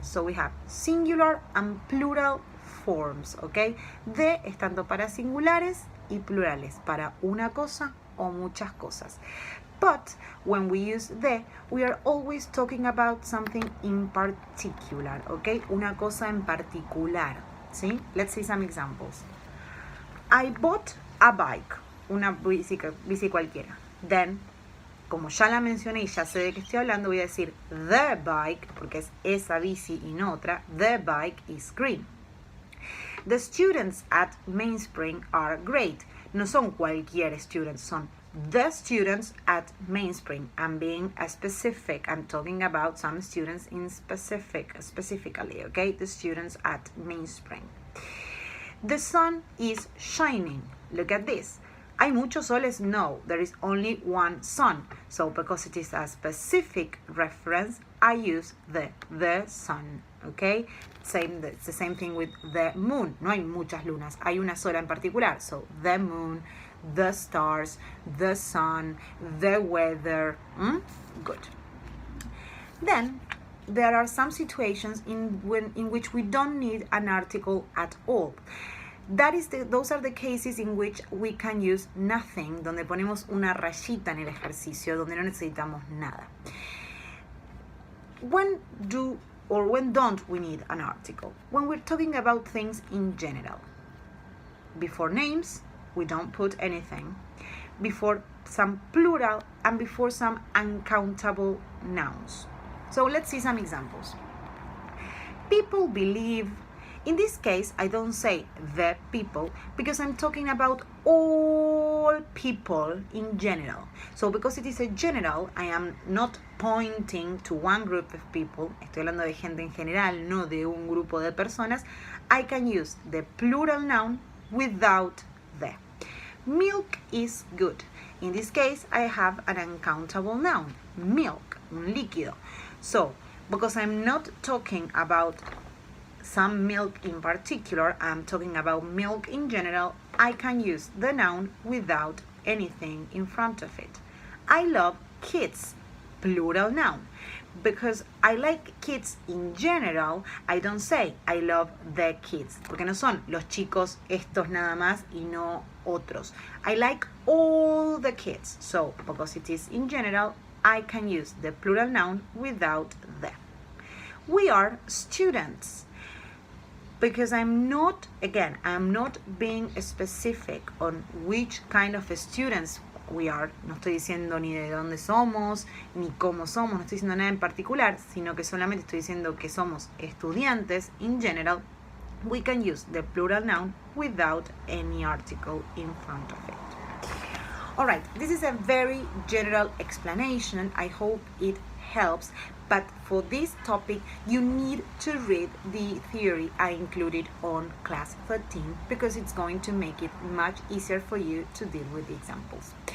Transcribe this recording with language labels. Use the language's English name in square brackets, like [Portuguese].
[English] So we have singular and plural forms, okay? [Spanish] De es tanto para singulares y plurales, para una cosa o muchas cosas. [English] But when we use the, we are always talking about something in particular, okay? [Spanish] Una cosa en particular, ¿sí? [English] Let's see some examples. I bought a bike, [Spanish] una bici cualquiera. Then, como ya la mencioné y ya sé de qué estoy hablando, voy a decir [English] the bike, [Spanish] porque es esa bici y no otra. [English] The bike is green. The students at Mainspring are great. [Spanish] No son cualquier [English] students, son the students at Mainspring. I'm being specific. I'm talking about some students in specifically, okay? The students at Mainspring. The sun is shining. Look at this. [Spanish] ¿Hay muchos soles? [English] No, there is only one sun. So because it is a specific reference, I use the sun, okay? It's the same thing with the moon. [Spanish] No hay muchas lunas, hay una sola en particular. [English] So the moon, the stars, the sun, the weather. Good. Then there are some situations in which we don't need an article at all. Those are the cases in which we can use nothing, [Spanish] donde ponemos una rayita en el ejercicio, donde no necesitamos nada. [English] When don't we need an article? When we're talking about things in general. Before names, we don't put anything. Before some plural and before some uncountable nouns. So let's see some examples. People believe. In this case, I don't say the people because I'm talking about all people in general. So because it is a general, I am not pointing to one group of people. [Spanish] Estoy hablando de gente en general, no de un grupo de personas. [English] I can use the plural noun without the. Milk is good. In this case, I have an uncountable noun, milk, [Spanish] un líquido. [English] So, because I'm not talking about some milk in particular, I'm talking about milk in general, I can use the noun without anything in front of it. I love kids, plural noun. Because I like kids in general, I don't say I love the kids, [Spanish] porque no son los chicos estos nada más y no otros. [English] I like all the kids, so because it is in general, I can use the plural noun without the. We are students. Because I'm not being specific on which kind of students we are. [Spanish] No estoy diciendo ni de dónde somos, ni cómo somos, no estoy diciendo nada en particular, sino que solamente estoy diciendo que somos estudiantes. [English] In general, we can use the plural noun without any article in front of it. Alright, this is a very general explanation. I hope it helps. But for this topic, you need to read the theory I included on class 13 because it's going to make it much easier for you to deal with the examples.